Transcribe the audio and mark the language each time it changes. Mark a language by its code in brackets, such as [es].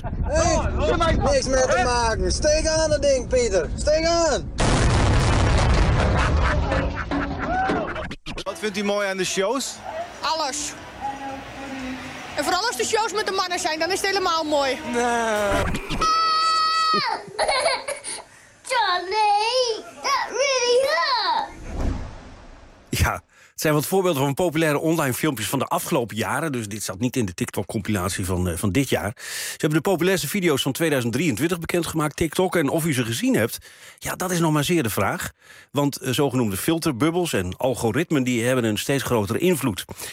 [nl] Hey, niks meer te maken. Steek aan dat ding, Pieter. Steek aan! Wat vindt u mooi aan de shows? Alles. En vooral als de shows met de mannen zijn, dan is het helemaal mooi. Nee. [en] Johnny, that really hurt. [nl] Ja, het zijn wat voorbeelden van populaire online filmpjes van de afgelopen jaren. Dus dit zat niet in de TikTok-compilatie van dit jaar. Ze hebben de populairste video's van 2023 bekendgemaakt, TikTok. En of u ze gezien hebt, ja, dat is nog maar zeer de vraag. Want zogenoemde filterbubbels en algoritmen die hebben een steeds grotere invloed.